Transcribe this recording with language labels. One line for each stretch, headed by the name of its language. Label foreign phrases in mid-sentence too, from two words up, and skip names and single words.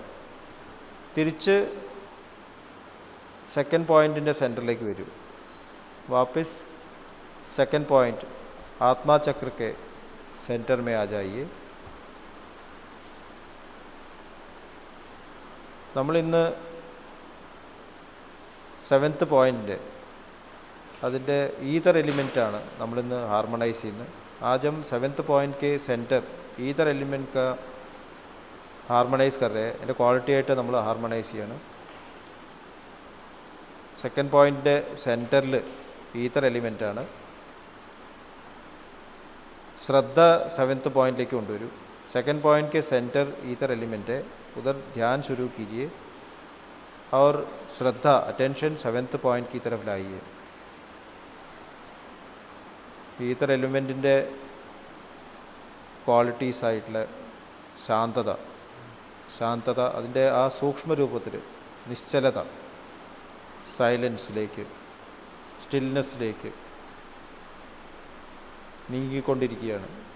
Malayalam: തിരിച്ച്
English: second point's
Malayalam: സെൻറ്ററിലേക്ക് വരൂ.
Hindi: वापस
English: second point
Hindi: आत्मा चक्र के सेंटर में आ जाइए.
Malayalam: നമ്മളിന്ന് 7th പോയിൻ്റ് അതിൻ്റെ
English: ether element
Malayalam: നമ്മളിന്ന് ഹാർമണൈസ് ചെയ്യുന്നത്.
Hindi: आज हम 7th पॉइंट के
English: centre ether element
Hindi: का हार्मोनाइज कर रहे हैं.
Malayalam: അതിൻ്റെ ക്വാളിറ്റി ആയിട്ട് നമ്മൾ ഹാർമണൈസ് ചെയ്യണം.
English: second point
Malayalam: സെൻറ്ററിൽ
English: ether element.
Malayalam: ശ്രദ്ധ 7th पॉइंट കൊണ്ടുവരൂ.
English: 2nd point
Hindi: के
English: centre ether element
Hindi: है, उधर ध्यान शुरू कीजिए और श्रद्धा अटेंशन
English: 7th point
Hindi: की तरफ लाइए.
English: ether element's qualities
Malayalam: ആയിട്ടുള്ള ശാന്തത അതിൻ്റെ ആ സൂക്ഷ്മ രൂപത്തിൽ നിശ്ചലത, സൈലൻസിലേക്ക്, സ്റ്റിൽനെസ്സിലേക്ക് നീങ്ങിക്കൊണ്ടിരിക്കുകയാണ്.